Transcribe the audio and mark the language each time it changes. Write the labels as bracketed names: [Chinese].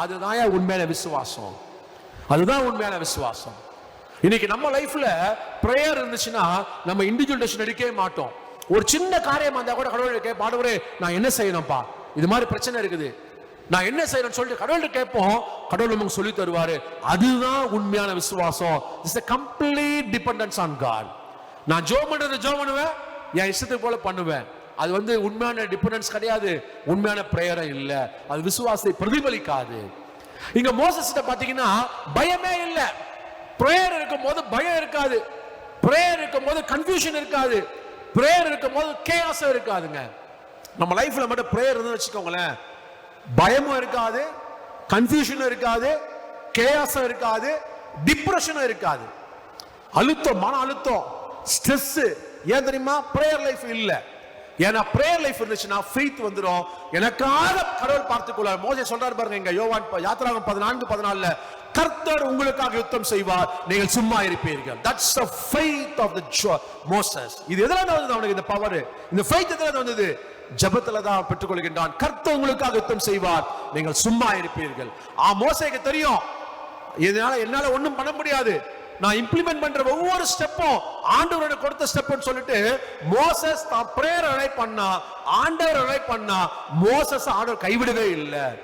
[Tamil] அதுதான் உண்மையான விசுவாசம். அதுதான் உண்மையான விசுவாசம். இன்னைக்கு நம்ம லைஃப்ல பிரேயர் இருந்துச்சுன்னா நம்ம இண்டிவிஜுவல் டெசிஷன் எடுக்கவே மாட்டோம். ஒரு சின்ன காரியம் வந்தா கூட கடவுள்கிட்ட கேட்போம், ஆண்டவரே நான் என்ன செய்யணும்ப்பா, இது மாதிரி பிரச்சனை இருக்குது, நான் என்ன செய்யணும்னு சொல்லிட்டு கடவுள்கிட்ட கேட்போம். கடவுள் நமக்கு சொல்லி தருவாரு. அதுதான் உண்மையான விசுவாசம். [English] It's a complete dependence on God. [Tamil] நான் ஜெபம் பண்ணுவேன், என் இஷ்டத்துக்கு போல பண்ணுவேன். அது உண்மையான டிபெண்டன்ஸ் கிடையாது, உண்மையான பிரேயர் இல்ல, அது விசுவாசத்தை பிரதிபலிக்காது. இங்க மோசஸ் பாத்தீங்கன்னா பயமே இல்லை. பிரேயர் இருக்கும்போது பயம் இருக்காது, பிரேயர் இருக்கும்போது கன்ஃபியூஷன் இருக்காது, பிரேயர் இருக்கும்போது கேயாஸ் இருக்காதுங்க. நம்ம லைஃப்ல மட்டும் பிரேயர் இருந்து வச்சுக்கோங்களேன், பயமும் இருக்காது, கன்ஃபியூஷனும் இருக்காது, கேயாஸும் இருக்காது, டிப்ரெஷனும் இருக்காது. அழுத்தம், மன அழுத்தம், ஸ்ட்ரெஸ் ஏன் தெரியுமா? பிரேயர் லைஃப் இல்ல. ஏன்னா பிரேயர் லைஃப் இருந்துச்சுன்னா ஃபெய்த் வந்துரும். எனக்காக கடவுள் பார்த்துக்கொள்ளார். மோசே சொல்றாரு பாருங்க, இங்க யோவான் யாத்திராகமம் 14:14 கர்த்தர் உங்களுக்காக யுத்தம் செய்வார், நீங்கள் சும்மா இருப்பீர்கள். [English] That's the faith of the Moses. [Tamil] இது எதனால வந்தது அவனுக்கு இந்த பவர், இந்த ஃபெய்த் எதனால வந்தது? ஜெபத்துல தான் பெற்றுக்கொள்கின்றான். கர்த்தர் உங்களுக்காக யுத்தம் செய்வார், நீங்கள் சும்மா இருப்பீர்கள். மோசேக்கு தெரியும், இதனால என்னால ஒண்ணும் பண்ண முடியாது, நான் இம்ப்ளிமெண்ட் பண்ற ஒவ்வொரு ஸ்டெப்பும் ஆண்டவரோட கொடுத்த ஸ்டெப்னு சொல்லிட்டு மோசஸ் தான் பிரேயர் அலை பண்ணா, ஆண்டவர் அலை பண்ணா, மோசஸ் ஆண்டவர் கைவிடவே இல்லை.